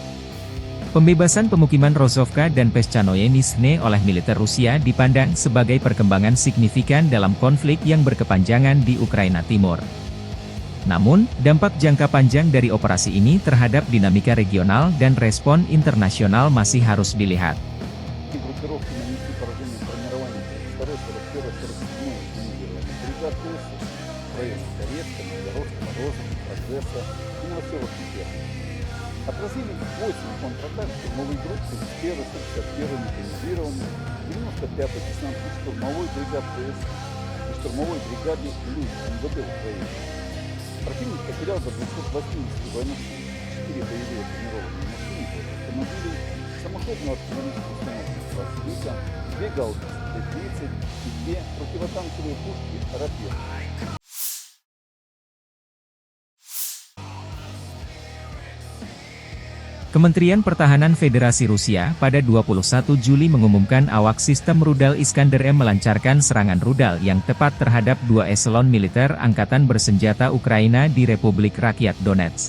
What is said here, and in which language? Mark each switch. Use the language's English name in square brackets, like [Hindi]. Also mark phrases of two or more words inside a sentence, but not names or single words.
[Indonesian] Pembebasan pemukiman Rozovka dan Peshchanoye Nizhne oleh militer Rusia dipandang sebagai perkembangan signifikan dalam konflik yang berkepanjangan di Ukraina Timur. Namun, dampak jangka panjang dari operasi ini terhadap dinamika regional dan respon internasional masih harus dilihat. [Russian] Группировки нанесли поражение формированию 2-41-47 бригад ВСУ в районах Торецка, Новгородска, Морозова, Прогресса и Новоселовки. Отразили 8 контратак штурмовой группы из 1-й, 61-й механизированной, 95-й десантно-штурмовой бригад ВСУ и штурмовой бригады ЛЮД МВД Украины. Противник потерял до 280 военнослужащих, 4 боевые бронированные машины, автомобили, самоходную артиллерийскую установку класса «Вика», 2 гаубицы Т-30 и 2 противотанковые пушки «Рапир». [Indonesian] Kementerian Pertahanan Federasi Rusia pada 21 Juli mengumumkan awak sistem rudal Iskander-M melancarkan serangan rudal yang tepat terhadap 2 eselon militer Angkatan Bersenjata Ukraina di Republik Rakyat Donetsk.